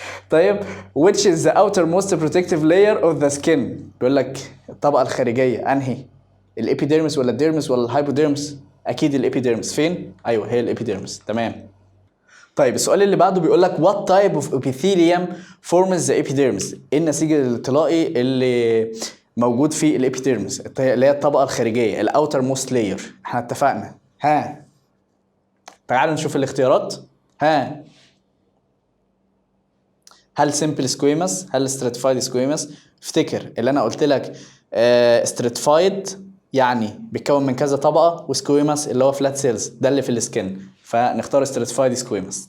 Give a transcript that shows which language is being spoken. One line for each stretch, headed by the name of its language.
English: طيب which is the outermost protective layer of the skin.
Arabic: بيقول لك الطبقه الخارجيه انهي؟ الابيديرمس ولا الديرمس ولا الهايبوديرمس؟ اكيد الابيديرمس. فين؟ ايوه هي الابيديرمس. تمام. طيب السؤال اللي بعده بيقول لك
English: what type of epithelium forms the epidermis.
Arabic: ايه النسيج الطلائي اللي موجود في الابيديرمس اللي هي الطبقه الخارجيه الاوتر موست لاير. احنا اتفقنا. ها تعالوا نشوف الاختيارات. هل simple squamous؟ هل stratified squamous؟ افتكر اللي انا قلت لك stratified يعني بيتكون من كذا طبقه، وسكويمس اللي هو فلات سيلز ده اللي في السكن، فنختار stratified squamous.